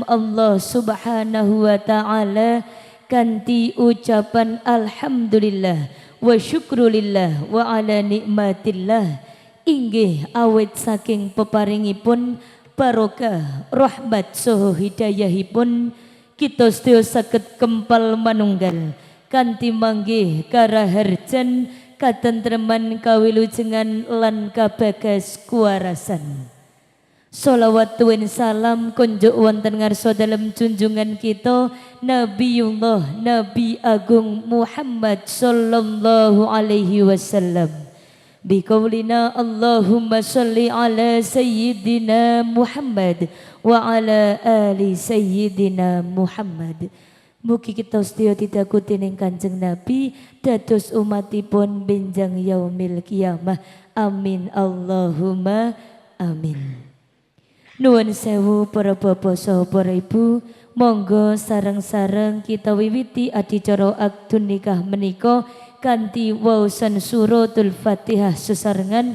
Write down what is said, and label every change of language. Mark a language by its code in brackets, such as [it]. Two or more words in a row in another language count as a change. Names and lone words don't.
[jv] Allah [ar] سبحانه وتعالى [jv] kanthi ucapan [ar] الحمد لله والشكر لله وعلى نعمة الله [jv] inggih awit saking peparingipun barokah rahmat saha hidayahipun kita sedaya saged kempal manunggal kanthi manggih karaharjan katentreman kawilujengan lan kabagas kuwarasan. Sholawat tuwin salam kunjuk wonten ngarsa dalem junjungan kita Nabiullah Nabi Agung Muhammad [ar] صلى الله عليه وسلم. بقولنا اللهم صل على سيدنا محمد وعلى آل سيدنا محمد. [jv] Mugi kita sedaya ditakuti ning Kanjeng Nabi dados umatipun benjang [ar] يوم القيامة. آمين اللهم آمين. [jv] Nuwun sewu para bapak saha para ibu, monggo sareng-sareng kita wiwiti adicara akad nikah menika kanthi waosan suratul Fatihah sesarengan.